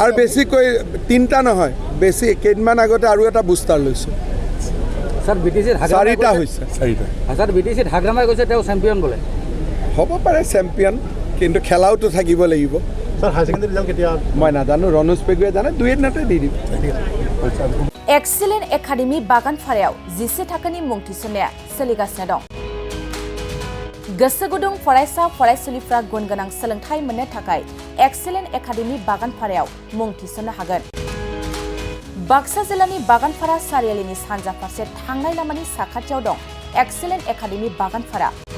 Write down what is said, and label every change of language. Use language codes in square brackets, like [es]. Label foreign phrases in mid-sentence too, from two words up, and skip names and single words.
[as] আৰু বেছিকৈ 3টা নহয়, বেছি কেইদিনমান আগতে আৰু এটা বুষ্টাৰ লৈছোঁ। ছাৰ BTC 4টা হৈছে। 4টা ছাৰ BTC ঢাকৰামাই কৈছে তেওঁ চেম্পিয়ন বোলে। হ'ব পাৰে চেম্পিয়ন, কিন্তু খেলাওতো থাকিব লাগিব। স্যাৰ [en] higher secondary result [as] কেতিয়া? মই নাজানো, ৰনোজ পেগুৱে জানে। 2 এদিনতে দি দিম। [brx] एक्सेलेन्ट एकाडेमी बागानफारायाव 10 थाखोनि मुं थिसननाया सोलिगासिनो दं। गोसो गुदुं फरायसा फरायसुलिफ्रा गुन गोनां सोलोंथाइ मोननो थाखाय एक्सेलेन्ट एकाडेमी बागानफारायाव मुं थिसननो हागोन। बाक्सा जिल्लानि बागानफारा सारियालिनि सानजा फारसे थांनाय लामानि साखाथियाव दं एक्सेलेन्ट एकाडेमी बागानफारा।